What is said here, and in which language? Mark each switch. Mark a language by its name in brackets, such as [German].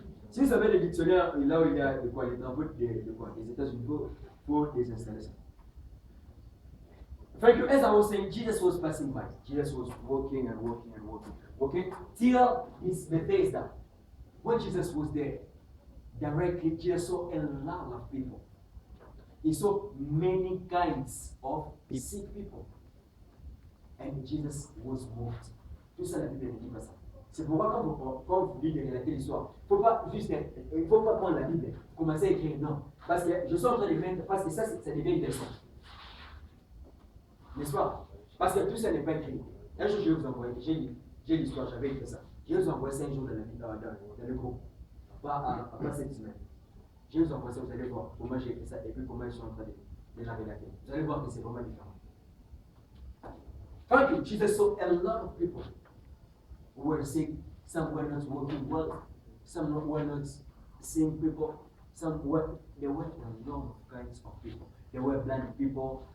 [French] Si vous avez des dictionnaires, là où il y a de quoi, les travaux des États-Unis, il faut les installer ça. [English] Thank you. As I was saying, Jesus was passing by. Jesus was walking and walking and walking. Okay? Till his Bethesda. When Jesus was there, directly Jesus saw a lot of people. He saw many kinds of sick people. And Jesus was moved. [French] Tout ça, la Bible ne dit pas ça. C'est pourquoi quand vous dites de relater l'histoire, il ne faut pas prendre la Bible, commencer à écrire non. Parce que je suis en train de mettre, parce que ça devient intéressant. N'est-ce pas? Parce que tout ça n'est pas écrit. Un jour, je vais vous envoyer, j'ai l'histoire, j'avais écrit ça. Je vais vous envoyer 5 jours dans le groupe. Pas cette semaine. Je vais vous envoyer ça, vous allez voir comment j'ai écrit ça et puis comment ils sont en train de la relater. Vous allez voir que c'est vraiment différent. [English] Thank you. Jesus saw a lot of people who were sick. Some were not working well. Some were not seeing people. There were a lot of kinds of people. There were blind people.